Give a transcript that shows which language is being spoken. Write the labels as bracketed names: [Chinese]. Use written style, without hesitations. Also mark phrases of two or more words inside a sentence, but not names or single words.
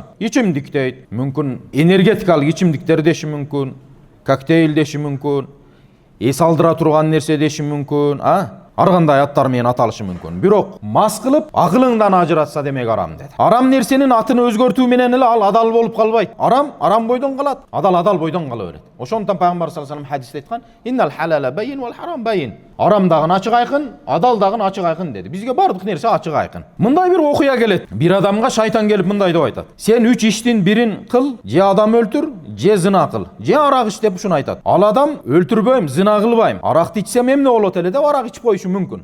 [Kyrgyz] Ичимдик дейт, мүмкүн энергетикалык ичимдиктер деши мүмкүн, коктейль деши мүмкүн, эс алдыра турган нерсе деши мүмкүн, ар кандай аттар менен аталышы мүмкүн. Бирок мас кылып акылыңдан ажыратса демек арам деди. Арам нерсенин атын өзгөртүү менен эле ал адал болуп калбайт. Арам бойдон калат, адал бойдон кала берет. Ошондон пайгамбар [Arabic] صلى الله عليه [Kyrgyz] хадисте айткан: [Arabic] "إن الحلال بين والحرام بين." [Kyrgyz] Арам дагы ачык айкын, адал дагы ачык айкын деди. Бизге бардык нерсе ачык айкын. Мындай бир окуя келет. Бир адамга шайтан келип мындай деп айтат: "Сен 3 иштин бирин кыл, же адам өлтүр, же зына кыл, же арак ич" деп ушуну айтат. Ал адам өлтүрбөйм, зына кылбайм, аракты ичсем эмне болот эле деп арак ичип коюшу мүмкүн.